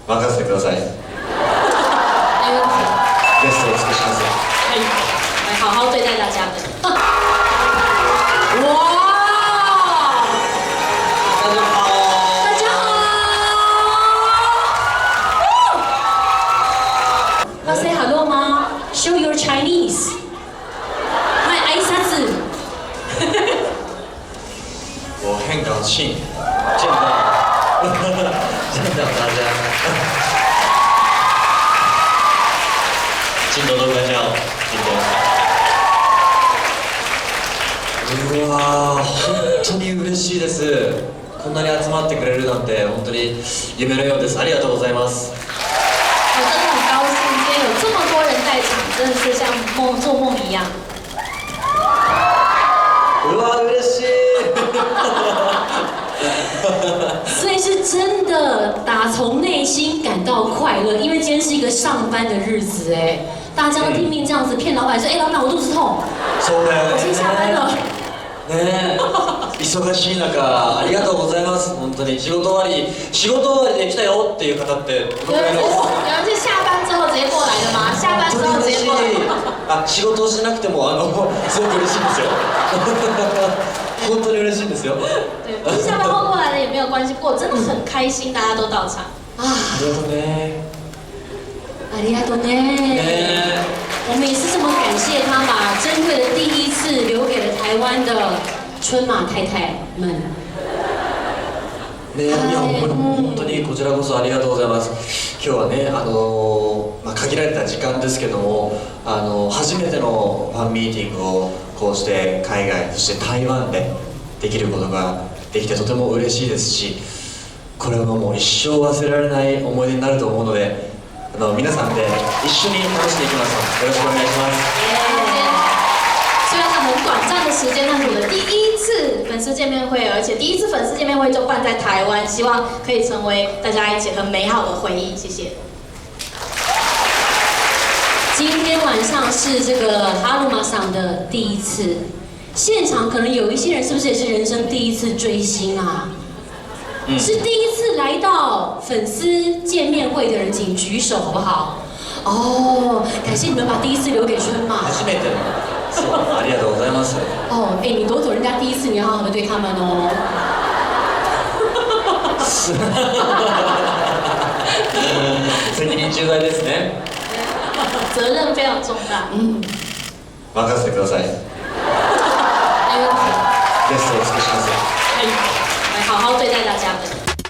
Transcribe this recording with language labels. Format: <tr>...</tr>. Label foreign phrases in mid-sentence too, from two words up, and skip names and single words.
<ja>任せてください。</ja> <zh>没问题。</zh> <ja>ベストを尽くします。</ja> <zh>可以，来好好对待大家的。哇！大家好。大家好。</zh> <en>要 say hello 吗 ？Show your Chinese。卖挨沙子。</en> <zh>我很高兴见到大家。进头都快笑，进头。</zh> <ja>うわー、本当に嬉しいです。こんなに集まってくれるなんて本当に夢のようです。ありがとうございます。</ja> <zh>我真的很高兴，今天有这么多人在场，真的是像做梦一样。</zh> <ja>うわー、嬉しい。</ja> <zh>所以是真的打从内心感到快乐，因为今天是一个上班的日子，哎，大家都拼命这样子骗老板说，哎，老板我肚子痛，</zh> <ja>そうだよね。</ja> <zh>我先下班了。</zh> <ja>ねえ、忙しい中ありがとうございます。本当に仕事終わりで来たよっていう方ってどのくらいいます？</ja> <zh>有人是下班之后直接过来的吗？下班之後直接過来。</zh> <ja>あ、仕事をしなくてもすごく嬉しいんですよ。本当に嬉しいんですよ。</ja> <zh>对，不是下班后过来的也没有关系，不过真的很开心，大家都到场啊。</zh> <ja>ありがとうね。ありがとうね。</ja> <zh>我们也是这么感谢他，把珍贵的第一次留给了台湾的春马太太们。</zh> <ja>ね、いや本当にこちらこそありがとうございます。今日はね、限られた時間ですけども、初めてのファンミーティングをこうして海外、そして台湾でできることができてとても嬉しいですし、これはもう一生忘れられない思い出になると思うので、皆さんで一緒に楽しんでいきます。よろしくお願いします。</ja> <zh>虽然很短暂的时间，但是我的第一次粉丝见面会，而且第一次粉丝见面会就办在台湾，希望可以成为大家一起很美好的回忆。谢谢。今天晚上是这个哈鲁玛桑的第一次，现场可能有一些人是不是也是人生第一次追星啊？是第一次来到粉丝见面会的人，请举手好不好？哦，感谢你们把第一次留给春马。</zh> <ja>初めての、そう、ありがとうございます。</ja> <zh>哦，哎，你夺走人家第一次，你要好好的对他们哦。</zh> <ja>責任重大ですね。</ja> <zh>责任非常重大。</zh> <ja>任せてください。</ja> <zh>没问题。</zh> <ja>ベストを尽くします。</ja> <zh>可以，来好好对待大家的。</zh>